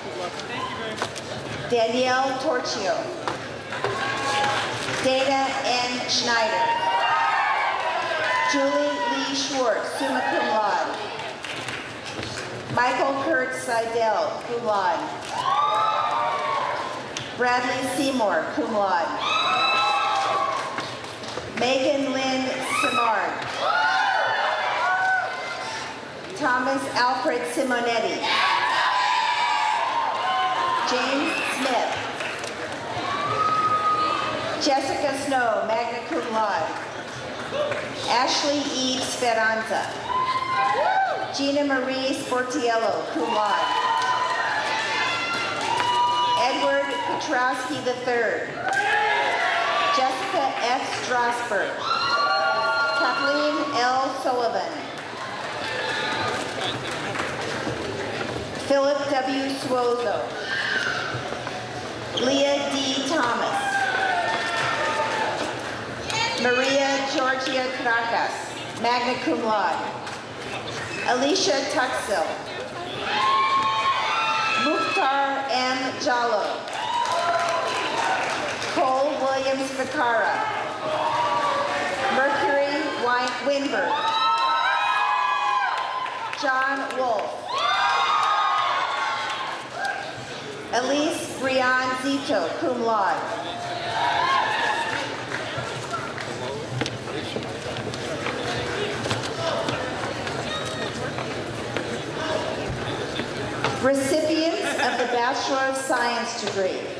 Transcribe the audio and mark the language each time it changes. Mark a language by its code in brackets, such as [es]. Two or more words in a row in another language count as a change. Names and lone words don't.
[en] Danielle Torchio. Dana N. Schneider. Julie Lee Schwartz, [la] summa cum laude. [en] Michael Kurt Seidel, [la] cum laude. [en] Bradley Seymour, [la] cum laude. [en] Megan Lynn Simard. Thomas Alfred Simonetti. James Smith. Jessica Snow, [la] magna cum laude. [en] Ashley E. Speranza. Gina Marie Sportiello, [la] cum laude. [en] Edward Petrowski III. Jessica F. Strasberg. Kathleen L. Sullivan. Philip W. Suozo. Leah D. Thomas. Maria Georgia Krakas, [la] magna cum laude. [en] Alicia Tuxil. Mukhtar M. Jallo. Cole Williams Vicara. Mercury Winberg. John Wolf. Elise Brian Zito, [la] cum laude. [en] Recipients of the Bachelor of Science degree.